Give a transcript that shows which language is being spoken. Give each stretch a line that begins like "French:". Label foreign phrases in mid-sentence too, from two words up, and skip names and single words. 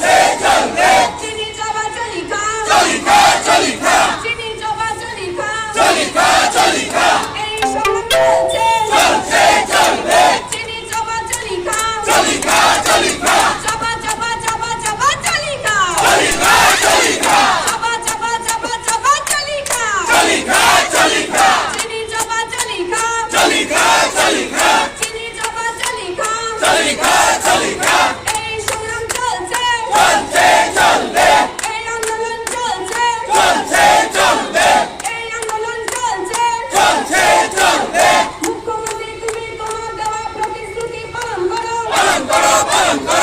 Bangla: চলবে চিনি চাবা চলি খা চলি খা চলি খা চিনি চাবা চলি খা চলি খা চলি খা এই সংগ্রাম চলছে চলছে চলবে চিনি চাবা চলি খা চলি খা চলি খা চাবা চাবা চাবা চাবা চলি খা চলি খা চলি খা চাবা চাবা চাবা চাবা চলি খা চলি খা চলি খা চিনি চাবা চলি খা চলি খা চলি খা চিনি চাবা চলি খা চলি খা চলি খা এই সংগ্রাম চলছে চলছে চলবে এই আন্দোলন চলছে চলছে চলবে এই আন্দোলন চলছে চলছে চলবে মুখ্যমন্ত্রী তুমি তোমার দেওয়া প্রতিশ্রুতি পালন করো পালন করো পালন করো